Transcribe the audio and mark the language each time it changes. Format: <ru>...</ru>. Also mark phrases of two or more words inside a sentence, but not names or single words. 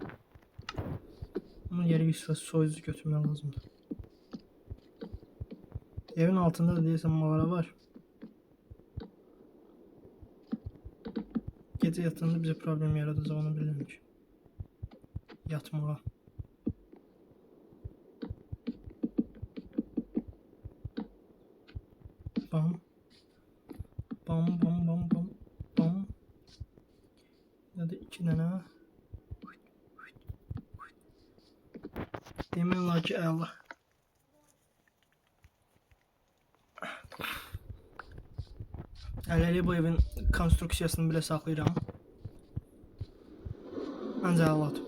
<az>Bunun yeri bir soyucu götürmək lazımdır. Evin altında da deyəsən mağara var.</az> <tr>Gece yatağında bize problem yaratacak</tr> <az>onu bilirəm ki. Yatmağa. Bam. Bam bam bam bam bam. Ya da 2 dənə. Demək olar ki, əla. Hələlik bu evin konstruksiyasını belə saxlayıram. Məncə əladır.</az>